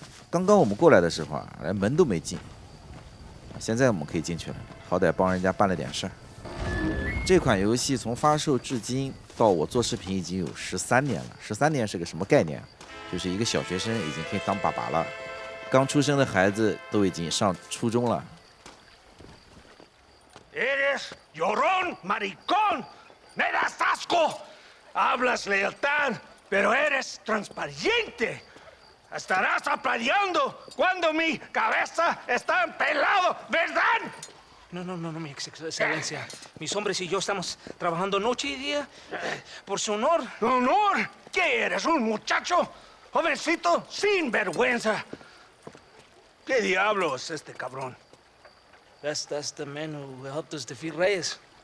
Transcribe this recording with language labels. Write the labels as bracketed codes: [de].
[zh] 刚刚我们过来的时候啊，连门都没进，现在我们可以进去了，好歹帮人家办了点事儿。这款游戏从发售至今到我做视频已经有13年了，13年是个什么概念？就是一个小学生已经可以当爸爸了。刚出生的孩子都已经上初中了。 [es] Eres llorón, maricón, me das asco. Hablas lealtad, pero eres transparente. Estarás aplaudiendo cuando mi cabeza está pelado, ¿verdad? No, mi excelencia. Mis hombres y yo estamos trabajando noche y día por su honor. ¿Honor? ¿Qué eres, un muchacho? Jovencito sin vergüenza. ¿Qué diablos este cabrón? [en] That's the man who helped us defeat Reyes.